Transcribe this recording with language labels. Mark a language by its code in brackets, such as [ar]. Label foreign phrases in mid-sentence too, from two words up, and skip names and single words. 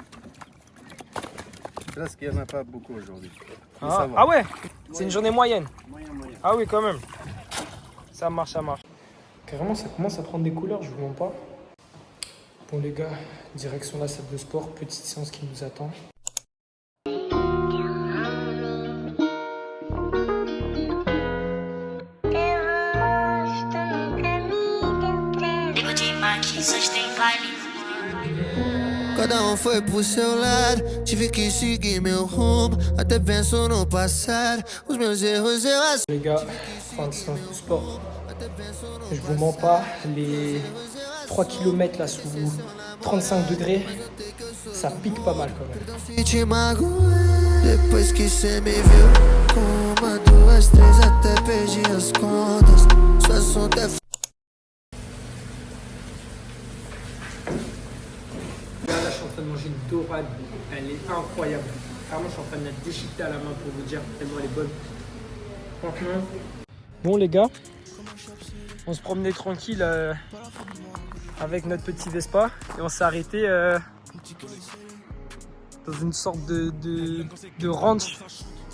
[fr] Presque il n'y en a pas beaucoup aujourd'hui. Ah ouais, c'est une journée moyenne. Ah oui, quand même. Ça marche, ça marche. Carrément, ça commence à prendre des couleurs, je vous mens pas. Bon les gars, direction la salle de sport, petite séance qui nous attend. [pt] Cada foi pro seu lado, tive que seguir meu rumo. Até penso no passado, os meus erros eu assumo. [fr] Les gars, fin de séance de sport. Je vous mens pas, les 3 km là sous 35 degrés, ça pique pas mal quand même. [pt] Te magoei, depois que cê me viu. Com uma, duas, três, até perdi as contas. Seu assunto é [fr] Là, je suis en train de manger une dorade, elle est incroyable. Clairement, je suis en train de la déchiqueter à la main pour vous dire tellement elle est bonne. Franchement. Bon les gars, on se promenait tranquille avec notre petit Vespa et on s'est arrêté dans une sorte de ranch.